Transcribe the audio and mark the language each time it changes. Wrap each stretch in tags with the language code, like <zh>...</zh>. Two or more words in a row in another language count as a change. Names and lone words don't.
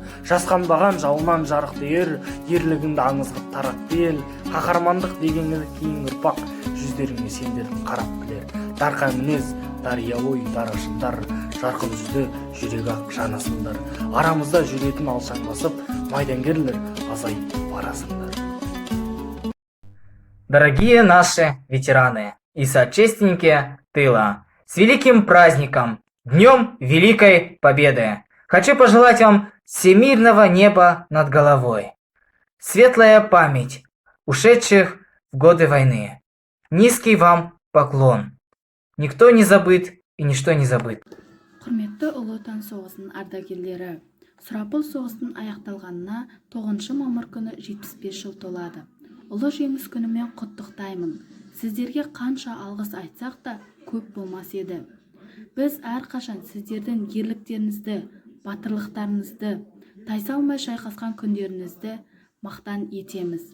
<kk>Жасқанбаған жауынан жарық дейір, ерлігіңді аңызғып таратты ел. Қаһармандық дегенді кейін ұрпақ, жүздеріңе сендердің қарап білер. Дарқа мінез, дария ой, дарашындар, жарқын жүзді, жүрегі ақ жанасындар. Арамызда жүретін алшаң басып, майдангерлер азайып барасыңдар.</kk> <ru>Дорогие наши ветераны и соотечественники тыла, с великим праздником, Днем Великой Победы! Хочу пожелать вам всемирного неба над головой, светлая память ушедших в годы войны. Низкий вам поклон. Никто не забыт и ничто не забыт.</ru> <kk>Құрметті Ұлы Отан соғысының ардагерлері, сұрапыл соғыстың аяқталғанына 9 мамыр күні 75 жыл толады. Ұлы жеңіс күнімен құттықтаймын. Сіздерге қанша алғыс айтсақ та көп болмас еді. Біз әрқашан сіздердің ерліктеріңізді, батырлықтарыңызды, тайсалмай шайқасқан күндеріңізді мақтан етеміз.</kk>